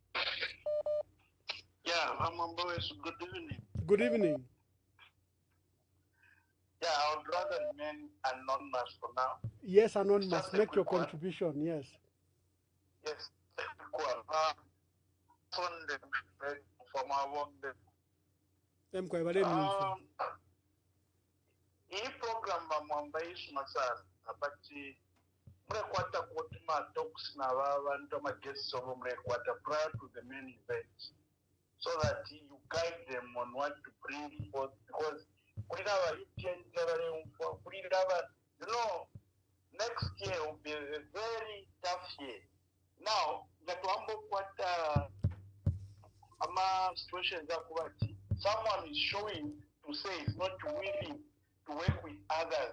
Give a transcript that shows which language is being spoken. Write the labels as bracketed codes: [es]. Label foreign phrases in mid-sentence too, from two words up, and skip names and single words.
[en] Yeah, I'm on boys. Good evening. Good evening. Yeah, I would rather remain anonymous for now. Yes, anonymous. Make your contribution. Yes. Yes, from our work. [bem] Hii program bamwambaisha masala abati mrekwata kuotuma talks na abantu amaguests obo mrekwata [en] prior to the main event, so that you guide them on what to bring forth, because next year will be a very tough year. Now that situations are someone is showing to say is not willing to work with others.